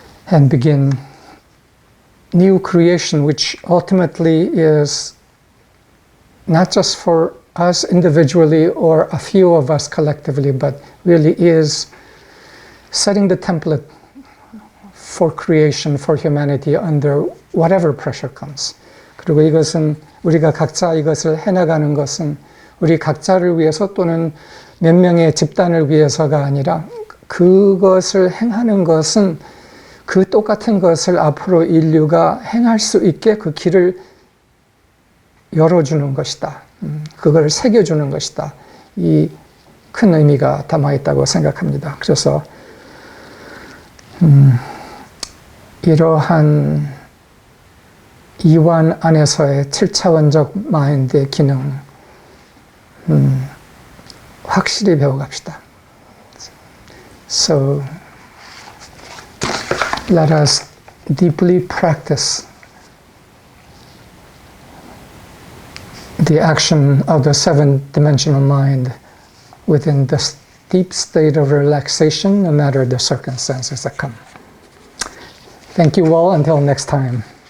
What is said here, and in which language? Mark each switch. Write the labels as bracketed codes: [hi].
[en] and begin new creation, which ultimately is not just for us individually or a few of us collectively, but really is setting the template for creation, for humanity under whatever pressure comes. [ko] 그리고 이것은 우리가 각자 이것을 해나가는 것은 우리 각자를 위해서 또는 몇 명의 집단을 위해서가 아니라 그것을 행하는 것은 그 똑같은 것을 앞으로 인류가 행할 수 있게 그 길을 열어주는 것이다. 그걸 새겨주는 것이다. 이 큰 의미가 담아있다고 생각합니다. 그래서 이러한 이완 안에서의 7차원적 마인드의 기능 확실히 배워갑시다. [en] So let us deeply practice the action of the seven-dimensional mind within this deep state of relaxation, no matter the circumstances that come. Thank you all. Until next time.